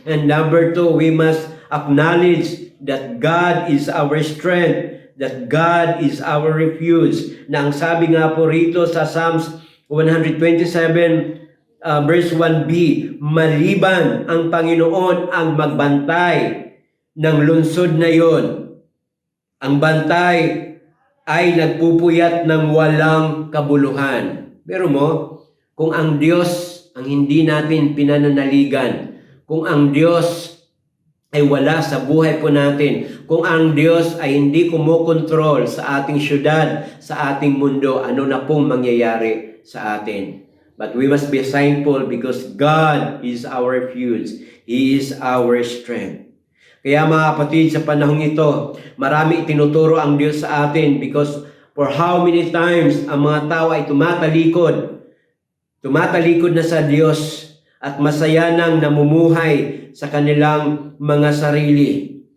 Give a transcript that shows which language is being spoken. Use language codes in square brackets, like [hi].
[en] And number 2, we must acknowledge that God is our strength, that God is our refuge. [tl] Na ang sabi nga po rito sa Psalms 127, verse 1b, maliban ang Panginoon ang magbantay ng lungsod na yon, ang bantay ay nagpupuyat ng walang kabuluhan. Pero kung ang Diyos ang hindi natin pinananaligan, kung ang Diyos ay wala sa buhay po natin, kung ang Diyos ay hindi kumokontrol sa ating syudad, sa ating mundo, ano na pong mangyayari sa atin? [en] But we must be thankful because God is our refuge. He is our strength. [tl] Kaya mga kapatid, sa panahong ito, marami itinuturo ang Diyos sa atin [en] because for how many times [tl] ang mga tao ay tumatalikod na sa Diyos at masaya nang namumuhay sa kanilang mga sarili.